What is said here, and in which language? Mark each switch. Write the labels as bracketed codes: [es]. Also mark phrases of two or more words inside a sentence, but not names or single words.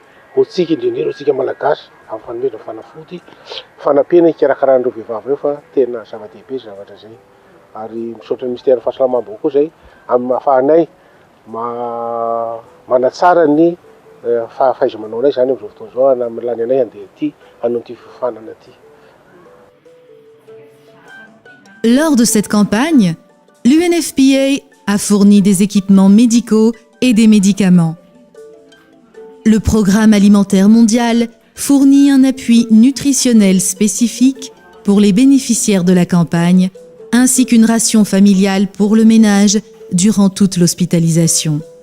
[mg] Hotsika indrindra hotsika malagasy amin'ny fanomezana fanafody fanampiana hikarakarana vehivavy ireo fa tena zava-dehibe zavatra zay. Ary misaotra ny ministère ny fahasalamam-bahoaka koa zay amin'ny ahafahanay manatsara ny fahaiza-manaonay zany amin'izao fotoana izao hanamilany anay handeha aty hanao ity fifanana aty. [fr] Lors de cette campagne, l'UNFPA a fourni des équipements médicaux et des médicaments. Le Programme alimentaire mondial fournit un appui nutritionnel spécifique pour les bénéficiaires de la campagne, ainsi qu'une ration familiale pour le ménage durant toute l'hospitalisation.